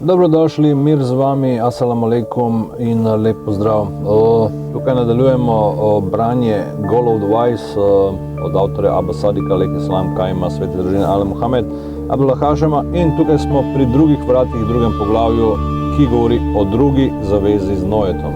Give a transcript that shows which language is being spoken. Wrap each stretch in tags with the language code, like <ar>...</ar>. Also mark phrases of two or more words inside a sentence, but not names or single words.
<sl>Dobrodošli, mir z vami,</sl> <ar>السلام عليكم in lep pozdrav.</ar> <sl>Tukaj nadaljujemo branje Goal of the Wise od avtorja Abba Sadika,</sl> <ar>عليه السلام,</ar> <sl>Kaima, svete družine Ala Muhamed, Abdullah Hašema, in tukaj smo pri drugih vratih, drugem poglavju, ki govori o drugi zavezi z Noetom.</sl>